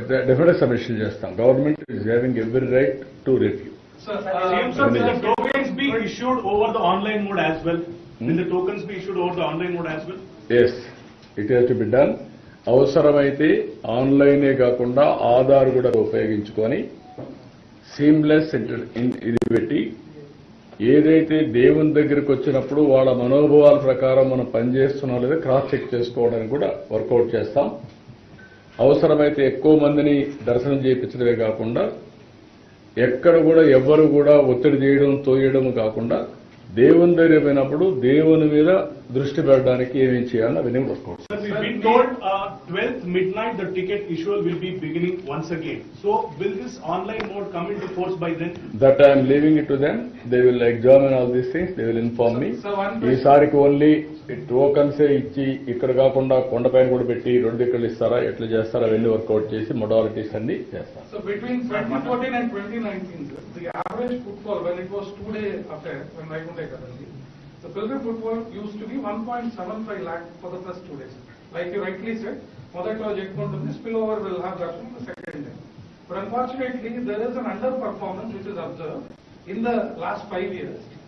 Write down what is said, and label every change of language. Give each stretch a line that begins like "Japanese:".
English: Definite submission చేస్తాం. Government is having every right to review. Will the tokens be issued over the online mode as well? Will the tokens be issued over the online mode as well? Yes. It has to be done.
Telugu: అవసరమైతే ఆన్లైనే కాకుండా ఆధార్ కూడా ఉపయోగించుకొని seamless ఇది పెట్టి ఏదైతే దేవుని దగ్గరికి వచ్చినప్పుడు వాళ్ళ మనోభావాల ప్రకారం మనం పనిచేస్తున్నాం లేదా క్రాస్ చెక్ చేసుకోవడానికి కూడా వర్కౌట్ చేస్తాం. అవసరమైతే ఎక్కువ మందిని దర్శనం చేయించడమే కాకుండా ఎక్కడ కూడా ఎవ్వరు కూడా ఒత్తిడి చేయడం తోయడం కాకుండా దేవుని దగ్గర పోయినప్పుడు దేవుని మీద దృష్టి పెట్టడానికి ఏమేం చేయాలో అవన్నీ work out.
English: Sir, we've been told 12th midnight the ticket issue will be beginning once again. So will this online mode come into force by then? That I am leaving it to them. They will examine all these things. They will inform me. So
Telugu: ఈసారికి only టోకన్సే ఇచ్చి ఇక్కడ కాకుండా కొండపైన కూడా పెట్టి 2 దిక్కులు ఇస్తారా ఎట్లా చేస్తారా అవన్నీ వర్కౌట్ చేసి మొడాలిటీస్ అన్ని చేస్తారు.
English: So between 2014 and 2019, sir, the average footfall when it was 2-day affair, when Vaikunta Ekadasi, the pilgrim footfall used to be 1.75 lakh for the first 2 days. Like you rightly said, మొదట్లో చెప్పుకుంటుంది spillover will have that from the second day. But unfortunately, there is an underperformance which is observed in the last 5 years.